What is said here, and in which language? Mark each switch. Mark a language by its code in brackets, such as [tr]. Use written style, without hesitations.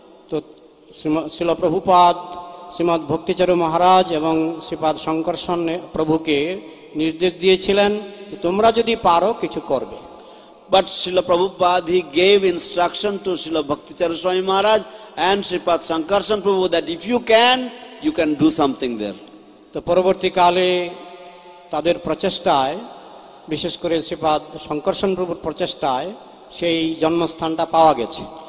[bn] তো শ্রীল প্রভুপাদ শ্রীমৎ ভক্তিচারু মহারাজ এবং শ্রীপাদ শঙ্করসন প্রভুকে নির্দেশ দিয়েছিলেন তোমরা যদি পারো কিছু করবে। [en] But Srila Prabhupada, he gave instruction to Srila Bhakti Charu Swami Maharaj and Sripad Sankarshan Prabhu that if you can do something there. [bn] তো পরবর্তীকালে তাদের প্রচেষ্টায় বিশেষ করে শ্রীপাদ শঙ্করসন প্রভুর প্রচেষ্টায় সেই জন্মস্থানটা পাওয়া গেছে।